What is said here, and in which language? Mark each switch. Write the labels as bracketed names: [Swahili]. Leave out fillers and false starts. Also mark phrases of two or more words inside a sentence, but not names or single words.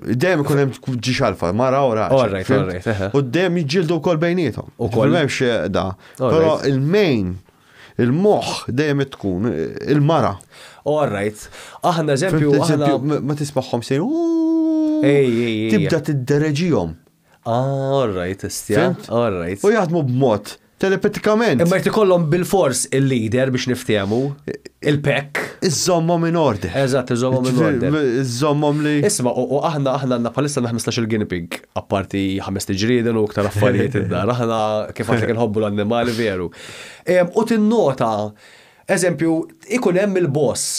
[Maltese] Dejjem ikun hemm ġiex alfa, mara u raġel. [English] All right. [Maltese] U dejjem jiġġieldu wkoll bejniethom. M'hemmx da. Però il-main il-moħħ dejjem tkun il-mara. [English] All right. [Maltese] Aħna eżempju ma tismagħhom sejn Ej. tibda tiddereġihom. [English] All right, istja. All right. [Maltese] U jaħdmu b'mod telepatikament. Imma jrid ikollhom bil-fors il-leader biex niftehmu il-pek. Iżommhom [English] in order. [Maltese] Eżatt, iżommhom [English] in order. [Maltese] Iżommhom li. Isma' u aħna għandna bħalissa 15-il guinea pig, apparti 5 tiġrieden u aktar affarijiet id-dar. Aħna kif għandek inħobbu l-annimali veru. U tinnota eżempju, ikun hemm il-boss.